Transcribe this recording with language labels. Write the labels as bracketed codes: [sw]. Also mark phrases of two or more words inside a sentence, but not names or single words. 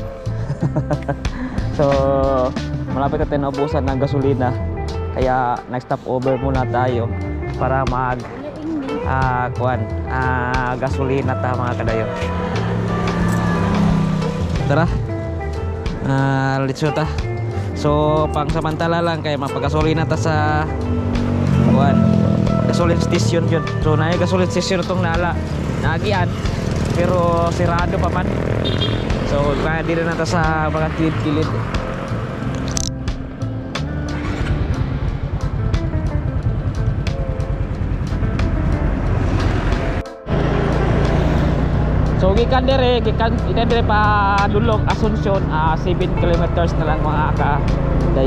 [tl] So malapit natin naubusan ng gasolina, kaya [en] next stop over [tl] muna tayo para mag gasolina [ceb] ta mga kadayo. [tl] Tara, [en] let's go ta. [ceb] So pang samantala lang kaya mapagasolina ta sa [en] gasoline station [ceb] yun. So na [en] gasoline station [ceb] itong naagian pero sirado pa man. [tl] So kaya di na natin sa mga kilid-kilid. [ceb] So gikan dire pa Dulong Asuncion 7 kilometers na lang mga kadayo.